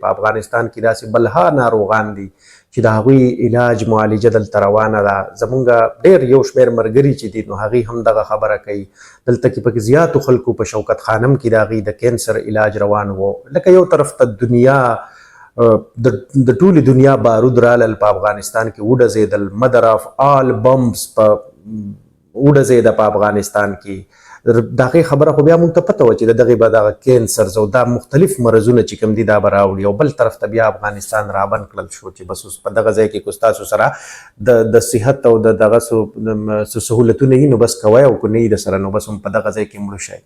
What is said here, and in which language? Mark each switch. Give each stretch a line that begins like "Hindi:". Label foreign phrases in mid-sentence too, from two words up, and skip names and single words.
Pashto: په افغانستان کې داسې بلها ناروغان دي چې د هغوی علاج معالجه دلته روانه ده. زمونږ ډېر یو شمېر ملګري چې دي نو هغوی هم دغه خبره کوي. دلته کې پکې زیاتو خلکو په شوکت خانم کې د هغوی د کینسر علاج روان و. لکه یو طرف ته دنیا د ټولې دنیا بارود رالل په افغانستان کې وډزېدل،
English: mother of all bombs
Pashto: په وډزېده په افغانستان کې. د هغې خبره خو بیا موږ ته پته وه چې د دغې به دغه کینسرز او دا مختلف مرضونه چې کوم دي دا به راوړي، او بل طرف ته بیا افغانستان رابند کړل شو چې بس اوس په دغه ځای کې که ستاسو سره د صحت او د دغه څه سهولتونه وي نو بس کوئ، او که نه وي درسره نو بس هم په دغه ځای کې مړه شئ.